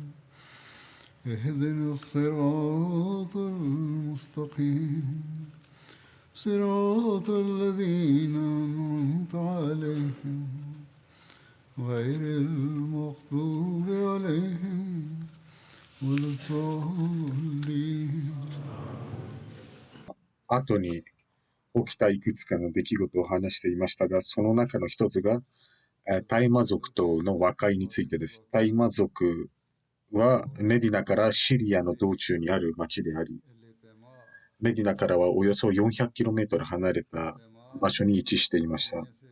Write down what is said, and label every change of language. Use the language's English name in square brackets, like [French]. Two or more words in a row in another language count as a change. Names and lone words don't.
[Arabic] اهدنا الصراط المستقيم صراط الذين أنعمت عليهم غير المغضوب عليهم ولا الضالين [Japanese] 後に起きたいくつかの出来事を話していましたが、その中の一つが、大麻族との和解についてです。大麻族はメディナからシリアの道中にある町であり、メディナからはおよそ 400km 離れた場所に位置していました。